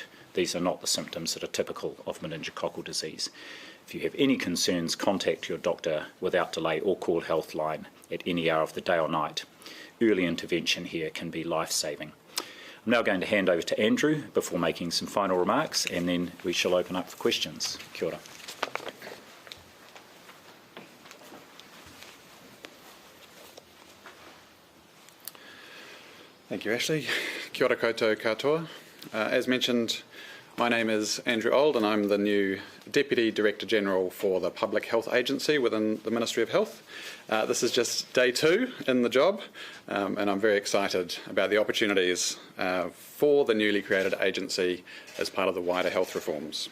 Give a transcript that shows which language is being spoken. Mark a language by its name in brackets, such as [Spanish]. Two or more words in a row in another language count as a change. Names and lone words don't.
[English] These are not the symptoms that are typical of meningococcal disease. If you have any concerns, contact your doctor without delay or call Healthline at any hour of the day or night. Early intervention here can be life-saving. I'm now going to hand over to Andrew before making some final remarks, and then we shall open up for questions. [Māori] Kia ora. [English] Thank you, Ashley. [Māori] Kia ora koutou katoa. [English] As mentioned, my name is Andrew Old and I'm the new Deputy Director General for the Public Health Agency within the Ministry of Health. This is just day 2 in the job, and I'm very excited about the opportunities for the newly created agency as part of the wider health reforms.